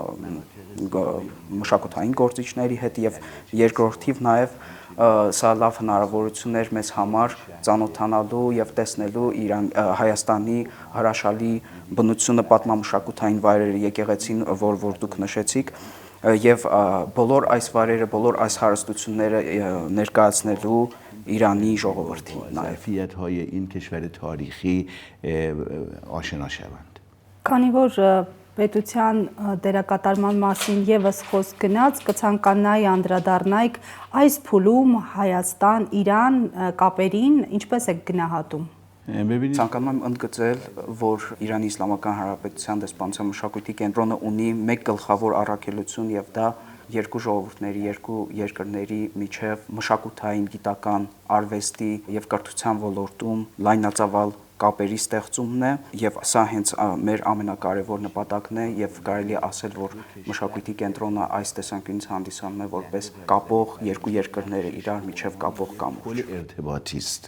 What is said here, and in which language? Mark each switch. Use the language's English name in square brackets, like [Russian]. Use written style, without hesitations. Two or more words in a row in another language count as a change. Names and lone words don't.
[Armenian] մշակութային գործիչների հետ եւ երկրորդիվ նաեւ սա լավ հնարավորություն էր մեզ համար ծանոթանալու եւ տեսնելու Հայաստանի հրաշալի բնությունը պատմամշակութային վայրերը եկեղեցին, որ դուք նշեցիք եւ բոլոր այս վայրերը, բոլոր այս հարստությունները ներկայացնելու ایرانی ժողովրդի [Persian] ظرفیت‌های این کشور تاریخی آشنا شوند. [Armenian] Քանի որ պետության դերակատարման մասին եւս խոսք գնաց, կցանկանայի անդրադառնայիք այս փուլում Հայաստան-Իրան կապերին ինչպես եք գնահատում։ Ցանկանում եմ ընդգծել, որ Իրանի Իսլամական Հանրապետության դեսպանության մշակույթի կենտրոնը ունի մեկ գլխավոր առաքելություն եւ դա երկու ժողովուրդների, երկու երկրների միջև մշակութային, գիտական, արվեստի եւ կրթության ոլորտում լայնածավալ կապերի ստեղծումն է եւ սա հենց մեր ամենակարևոր նպատակն է եւ կարելի է ասել, որ մշակույթի կենտրոնը այս տեսանկյունից հանդիսանում է որպես կապող երկու երկրները իրար միջև կապող կամուրջ։